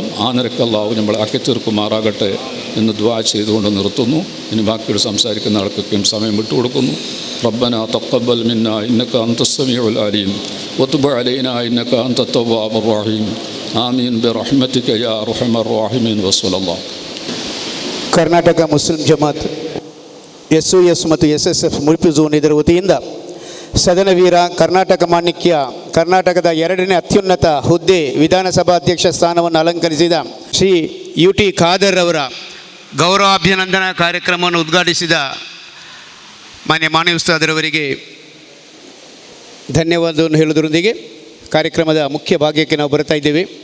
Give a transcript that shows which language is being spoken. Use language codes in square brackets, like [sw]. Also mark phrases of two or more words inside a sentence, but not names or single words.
[ml] ആ നിരക്ക് അള്ളാഹു നമ്മളെ ആക്കി തീർക്കുമാറാകട്ടെ എന്ന് ദുആ ചെയ്തുകൊണ്ട് നിർത്തുന്നു. ഇനി ബാക്കിയോട് സംസാരിക്കുന്ന ആൾക്കൊക്കെയും സമയം വിട്ടുകൊടുക്കുന്നു. [ar] ربنا تقبل منا إنك أنت السميع العليم وتب علينا إنك أنت التواب الرحيم آمين برحمتك يا أرحم الراحمين وصلى الله. [kn] ಕರ್ನಾಟಕ ಮುಸ್ಲಿಂ ಜಮಾತ್ SOS ಮತ್ತು SSF ಮುಲ್ಪಿ ಝೋನ್ ಇದರ ವತಿಯಿಂದ ಸದನವೀರ ಕರ್ನಾಟಕ ಮಾಣಿಕ್ಯ ಕರ್ನಾಟಕದ 2ನೇ ಅತ್ಯುನ್ನತ ಹುದ್ದೆ ವಿಧಾನಸಭಾಧ್ಯಕ್ಷ ಸ್ಥಾನವನ್ನು ಅಲಂಕರಿಸಿದ ಶ್ರೀ UT ಖಾದರ್ ಅವರ ಗೌರವಾಭಿನಂದನಾ ಕಾರ್ಯಕ್ರಮವನ್ನು ಉದ್ಘಾಟಿಸಿದ ಮಾನ್ಯ ಮಾಣಿ ಉಸ್ತಾದರವರಿಗೆ ಧನ್ಯವಾದವನ್ನು ಹೇಳುವುದರೊಂದಿಗೆ ಕಾರ್ಯಕ್ರಮದ ಮುಖ್ಯ ಭಾಗಕ್ಕೆ ನಾವು ಬರ್ತಾ ಇದ್ದೇವೆ.